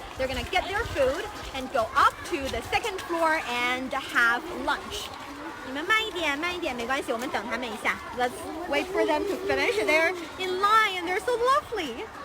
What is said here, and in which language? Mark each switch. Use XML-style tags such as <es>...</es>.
<en>They're gonna get their food and go up to the second floor and have lunch.</en> <zh>你们慢一点，没关系，我们等他们一下。</zh> <en>Let's wait for them to finish. They're in line and they're so lovely.</en>